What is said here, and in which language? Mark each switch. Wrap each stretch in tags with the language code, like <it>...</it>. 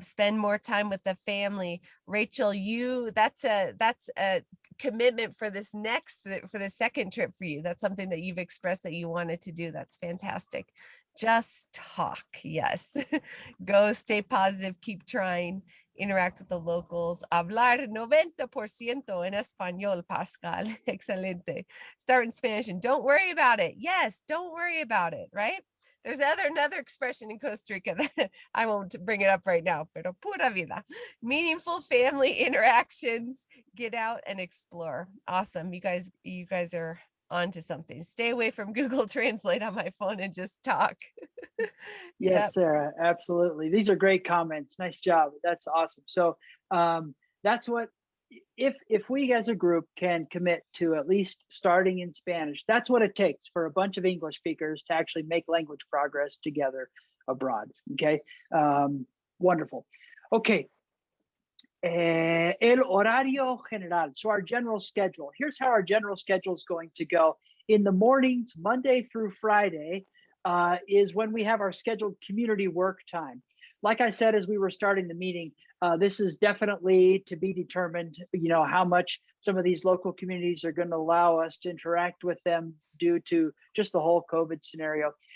<en>Spend more time with the family. Rachel, that's a commitment for for the second trip for you. That's something that you've expressed that you wanted to do. That's fantastic. Just talk. Yes. Go, stay positive, keep trying, interact with the locals.</en> <es>Hablar 90% en español, Pascal. Excelente.</es> <en>Start in Spanish and don't worry about it. Yes, don't worry about it, right? There's another expression in Costa Rica that I won't bring it up right now,</en> <es>pero pura vida.</es> <en>Meaningful family interactions, get out and explore. Awesome. You guys are onto something. Stay away from Google Translate on my phone and just talk. Yes, Sarah, absolutely. These are great comments. Nice job. That's awesome. So that's what, if we as a group can commit to at least starting in Spanish, that's what it takes for a bunch of English speakers to actually make language progress together abroad. Okay, wonderful.</en> <es>Okay, el horario general.</es> <en>So our general schedule. Here's how our general schedule is going to go. In the mornings, Monday through Friday, is when we have our scheduled community work time. Like I said, as we were starting the meeting, this is definitely to be determined, how much some of these local communities are going to allow us to interact with them due to just the whole COVID scenario.</en>